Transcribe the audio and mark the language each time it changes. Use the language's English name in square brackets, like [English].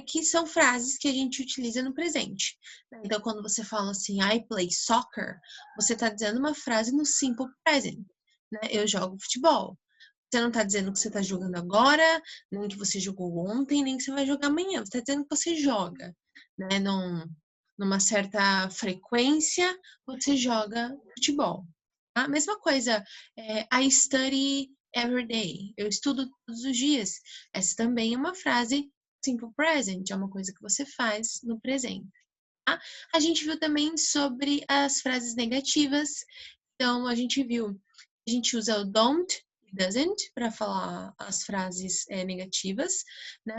[Portuguese] Que são frases que a gente utiliza no presente. Então, quando você fala assim, [English] I play soccer, [Portuguese] você está dizendo uma frase no Simple Present, né? Eu jogo futebol. Você não está dizendo que você está jogando agora, nem que você jogou ontem, nem que você vai jogar amanhã. Você está dizendo que você joga, né? Numa certa frequência, você joga futebol. A mesma coisa, [English] I study every day. [Portuguese] Eu estudo todos os dias. Essa também é uma frase simple present, é uma coisa que você faz no presente. Tá? A gente viu também sobre as frases negativas. Então, a gente usa o don't, doesn't, para falar as frases negativas, né?